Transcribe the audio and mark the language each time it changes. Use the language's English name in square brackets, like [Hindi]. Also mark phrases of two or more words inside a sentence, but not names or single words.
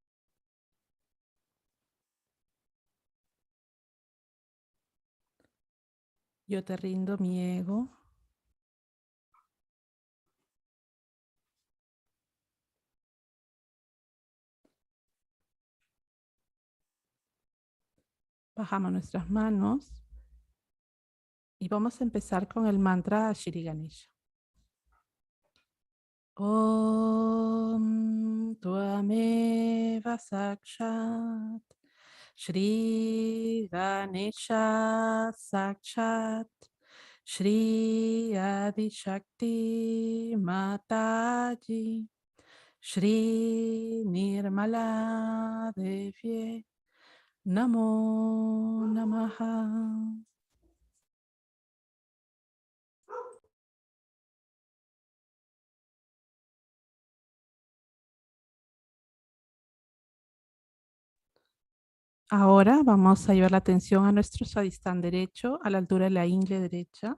[Spanish] Yo te rindo mi ego. Bajamos nuestras manos y vamos a empezar con el mantra Shri Ganesha. [Sanskrit] ॐ त्वमेव साक्षात् श्री गणेश साक्षात् श्री आदि शक्ति माताजी श्री निर्मला देव्ये नमो नमः. [Spanish] Ahora vamos a llevar la atención a nuestro sadistán derecho, a la altura de la ingle derecha.